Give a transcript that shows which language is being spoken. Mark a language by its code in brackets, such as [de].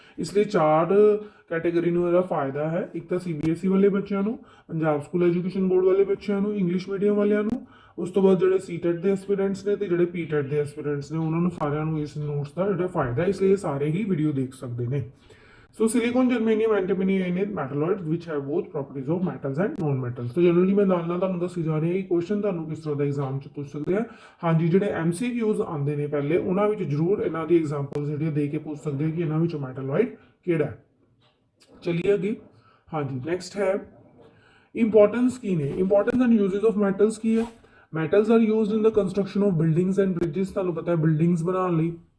[pa] ਇਸ ਲਈ 4 ਕੈਟੇਗਰੀ ਨੂੰ ਇਹਦਾ ਫਾਇਦਾ ਹੈ। ਇੱਕ ਤਾਂ cbse ਵਾਲੇ ਬੱਚਿਆਂ ਨੂੰ, ਪੰਜਾਬ ਸਕੂਲ ਐਜੂਕੇਸ਼ਨ ਬੋਰਡ ਵਾਲੇ ਬੱਚਿਆਂ ਨੂੰ, ਇੰਗਲਿਸ਼ ਮੀਡੀਅਮ ਵਾਲਿਆਂ ਨੂੰ, ਉਸ ਤੋਂ ਬਾਅਦ ਜਿਹੜੇ ctet ਦੇ ਐਸਪੀਰੈਂਟਸ ਨੇ ਤੇ ਜਿਹੜੇ ptet ਦੇ ਐਸਪੀਰੈਂਟਸ ਨੇ ਉਹਨਾਂ ਨੂੰ ਸਾਰਿਆਂ ਨੂੰ ਇਸ ਨੋਟਸ ਦਾ ਜਿਹੜਾ ਫਾਇਦਾ ਇਸ ਲਈ ਸਾਰੇ ਹੀ ਵੀਡੀਓ ਦੇਖ ਸਕਦੇ ਨੇ। [en] So silicon, germanium, antimony are metalloids which have both properties of metals and non-metals। [hi] तो जनरली मैं [pa] ਨਾਲ ਤੁਹਾਨੂੰ ਦੱਸੀ ਜਾ ਰਹੀ ਹਾਂ ਕਿ ਕੁਐਸਚਨ ਤੁਹਾਨੂੰ ਕਿਸ ਤਰ੍ਹਾਂ ਦਾ ਐਗਜ਼ਾਮ 'ਚ ਪੁੱਛ ਸਕਦੇ ਆ। ਹਾਂਜੀ, ਜਿਹੜੇ MCQs ਆਉਂਦੇ ਨੇ ਪਹਿਲੇ ਉਹਨਾਂ ਵਿੱਚ ਜ਼ਰੂਰ ਇਹਨਾਂ ਦੀ ਐਗਜ਼ਾਮਪਲਸ ਜਿਹੜੀਆਂ ਦੇ ਕੇ ਪੁੱਛ ਸਕਦੇ ਆ ਕਿ ਇਹਨਾਂ ਵਿੱਚੋਂ ਮੈਟਲॉइड ਕਿਹੜਾ ਹੈ। ਚਲਿਏ ਅੱਗੇ। ਹਾਂਜੀ, ਨੈਕਸਟ ਹੈ ਇੰਪੋਰਟੈਂਸ ਕੀ ਨੇ? Importance and uses of metals ਕੀ ਹੈ? [en] Metals are used in the construction of buildings and bridges. [pa] ਤੁਹਾਨੂੰ ਪਤਾ ਹੈ ਬਿਲਡਿੰਗਸ ਬਣਾਉਣ ਲਈ